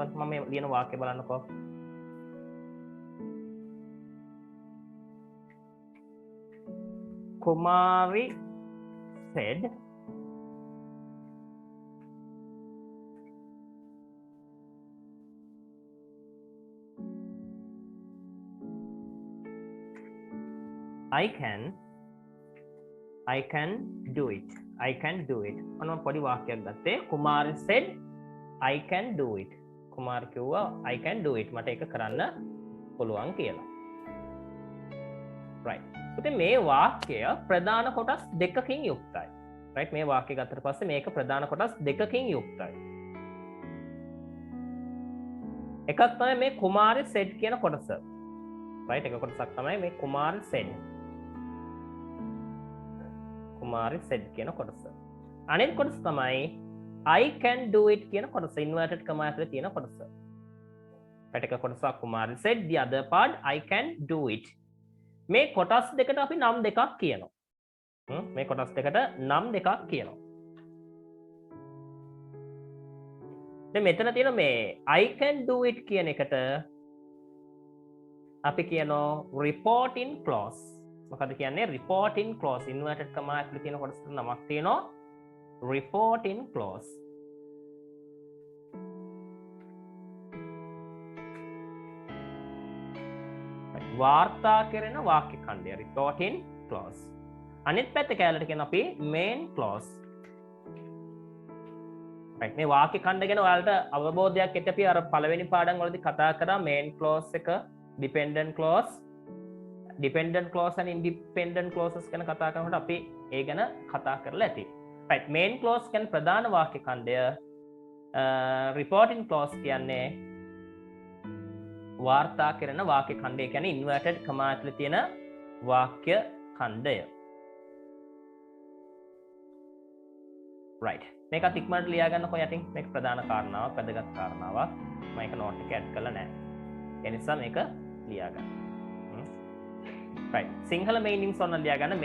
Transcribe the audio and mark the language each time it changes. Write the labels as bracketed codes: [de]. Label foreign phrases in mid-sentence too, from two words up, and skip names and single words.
[si] මම මේ ලියන වාක්‍ය බලන්නකෝ. [en] Kumari said I can do it. I can do it. [si] ඔන්න පොඩි වාක්‍යයක් ගත්තේ. [en] Kumari said I can do it. [si] කුමාර් කිව්වා [en] I can do it. [si] මට ඒක කරන්න පුළුවන් කියලා. right. ඉතින් මේ වාක්‍යය ප්‍රධාන කොටස් දෙකකින් යුක්තයි. right. මේ වාක්‍ය ගත්තට පස්සේ මේක ප්‍රධාන කොටස් දෙකකින් යුක්තයි. එකක් තමයි මේ කුමාරි සෙඩ් කියන කොටස. right. එක කොටසක් තමයි මේ කුමාරි සෙඩ්. කුමාරි සෙඩ් කියන කොටස. අනෙක් කොටස තමයි [en] I can do it [si] කියන කොටස. [en] inverted comma [si] ඇතුලේ තියෙන කොටස. [en] right. [si] එක කොටසක් කුමාරි [en] said, the other part I can do it. [si] මේ කොටස් දෙකට අපි නම් දෙකක් කියනවා. මේ කොටස් දෙකට නම් දෙකක් කියනවා. දැන් මෙතන තියෙන මේ [en] I can do it [si] කියන එකට අපි කියනවා [en] reporting clause. [si] මොකද කියන්නේ [en] reporting clause inverted comma [si] ඇතුලේ තියෙන කොටසට නමක් තියෙනවා [en] reporting clause. [si] වාර්තා කරන වාක්‍ය ඛණ්ඩය [en] reporting clause. [si] අනිත් පැත්ත කැලලට කියන අපි [en] main clause. [si] right. මේ වාක්‍ය ඛණ්ඩ ගැන ඔයාලට අවබෝධයක් ඇති. අපි අර පළවෙනි පාඩම් වලදී කතා කරා [en] main clause [si] එක, [en] dependent clause and independent clauses [si] ගැන කතා කරනකොට අපි ඒ ගැන කතා කරලා ඇති. right. [en] main clause [si] කියන්නේ ප්‍රධාන වාක්‍ය ඛණ්ඩය. [en] reporting clause [si] කියන්නේ වාර්තා කරන වාක්‍ය ඛණ්ඩය. කියන්නේ [en] inverted comma [si] ඇතුලේ තියෙන වාක්‍ය ඛණ්ඩය. right. මේකත් ඉක්මනට ලියා ගන්නකො යටින්. මේක ප්‍රධාන කාරණාවක්, වැදගත් කාරණාවක්. මම ඒක නෝට් එකේ ඇඩ් කරලා නැහැ. ඒ නිසා මේක ලියා ගන්න. right. සිංහල meanings ඔන්න ලියා ගන්න.